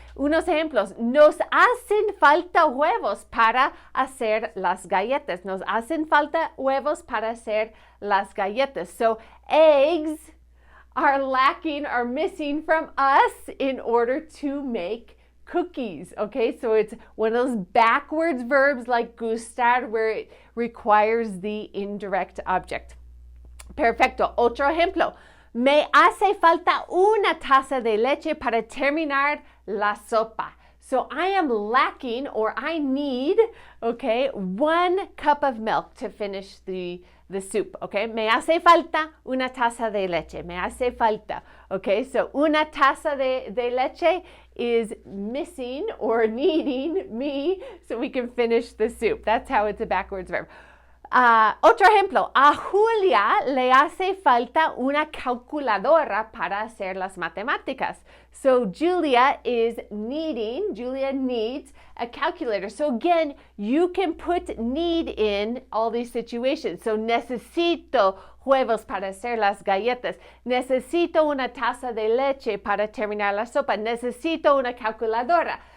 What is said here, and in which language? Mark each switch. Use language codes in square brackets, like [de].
[es] Unos ejemplos: nos hacen falta huevos para hacer las galletas. Nos hacen falta huevos para hacer las galletas. [en] So eggs are lacking, are missing from us in order to make cookies. Okay, so it's one of those backwards verbs like gustar, where it requires the indirect object. [es] Perfecto. Otro ejemplo. Me hace falta una taza de leche para terminar la sopa. [en] So I am lacking, or I need, okay, 1 cup of milk to finish the soup, okay? [es] Me hace falta una taza de leche. Me hace falta, [en] okay? So [es] una taza de leche [en] is missing or needing me so we can finish the soup. That's how it's a backwards verb. [es] Otro ejemplo, a Julia le hace falta una calculadora para hacer las matemáticas. [en] So Julia needs a calculator. So again, you can put need in all these situations. [es] So necesito huevos para hacer las galletas. Necesito una taza de leche para terminar la sopa. Necesito una calculadora.